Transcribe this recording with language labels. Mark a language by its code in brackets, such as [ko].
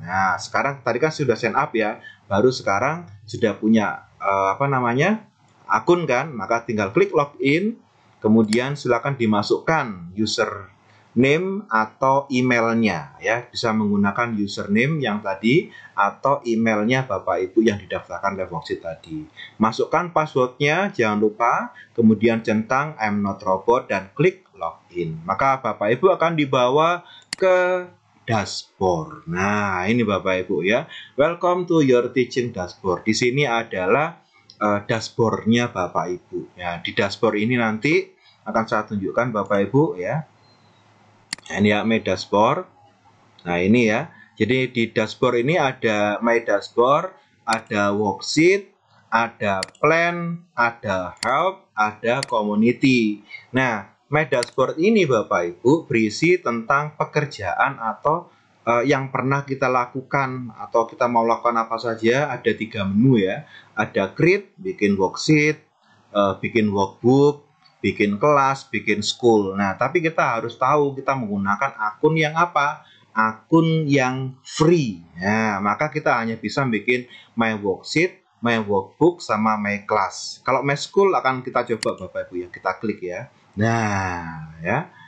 [id] Nah, sekarang tadi kan sudah sign up ya, baru sekarang sudah punya akun kan, maka tinggal klik login, kemudian silakan dimasukkan username atau emailnya ya, bisa menggunakan username yang tadi atau emailnya Bapak Ibu yang didaftarkan LeftWorksheet tadi. Masukkan passwordnya jangan lupa, kemudian centang [en] I'm not robot [id] dan klik login. Maka Bapak Ibu akan dibawa ke dashboard. Nah, ini Bapak Ibu ya. [en] Welcome to your teaching dashboard. [id] Di sini adalah dashboardnya Bapak Ibu. Ya, di dashboard ini nanti akan saya tunjukkan Bapak Ibu ya. Nah, ini ya My Dashboard. Nah ini ya. Jadi di dashboard ini ada My Dashboard, ada Worksheet, ada Plan, ada Help, ada Community. Nah My Dashboard ini Bapak Ibu berisi tentang pekerjaan atau yang pernah kita lakukan atau kita mau lakukan apa saja. Ada 3 menu ya. Ada create, bikin worksheet, bikin workbook, bikin kelas, bikin school. Nah, tapi kita harus tahu kita menggunakan akun yang apa? Akun yang free. Nah, maka kita hanya bisa bikin My Worksheet, My Workbook, sama My Class. Kalau My School akan kita coba Bapak Ibu ya, kita klik ya. Nah, ya.